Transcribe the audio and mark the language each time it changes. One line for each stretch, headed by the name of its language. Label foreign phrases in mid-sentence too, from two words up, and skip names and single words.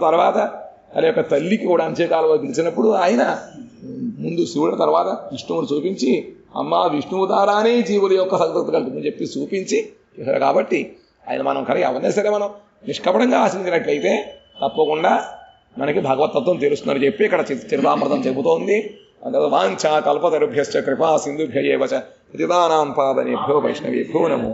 Telugu: తర్వాత అది యొక్క తల్లికి కూడా అంత్యకాలంలో పిలిచినప్పుడు ఆయన ముందు శివుడు తర్వాత విష్ణువుని చూపించి అమ్మా విష్ణువు ద్వారానే జీవుల యొక్క సద్గతి కలుగుతుందని చెప్పి చూపించి కాబట్టి ఆయన మనం కనుక ఎవరినే సరే మనం నిష్కపటంగా ఆశించినట్లయితే తప్పకుండా మనకి భగవతత్వం తెలుస్తుందని చెప్పి ఇక్కడ చరితామృతం చెబుతోంది.
Sanskrit: వాంఛా కల్పతరుభ్యశ్చ కృపా సింధుభ్య ఏవ చ పతితానాం పావనేభ్యో వైష్ణవేభ్యో నమో.